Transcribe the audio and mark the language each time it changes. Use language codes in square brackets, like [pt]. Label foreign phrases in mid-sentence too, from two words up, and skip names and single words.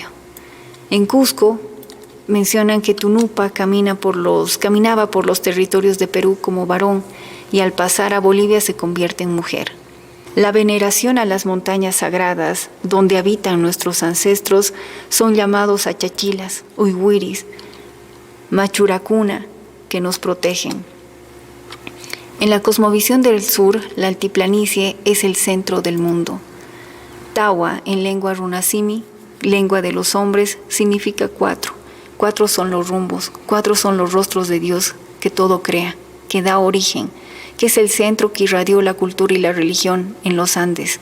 [es] En Cusco mencionan que Tunupa caminaba por los territorios de Perú como varón y al pasar a Bolivia se convierte en mujer. La veneración a las montañas sagradas donde habitan nuestros ancestros son llamados achachilas, uihuiris, machuracuna, que nos protegen. En la cosmovisión del sur, la altiplanicie es el centro del mundo. Tawa, en lengua runasimi, lengua de los hombres, significa 4. 4 son los rumbos, 4 son los rostros de Dios que todo crea, que da origen, que es el centro que irradió la cultura y la religión en los Andes.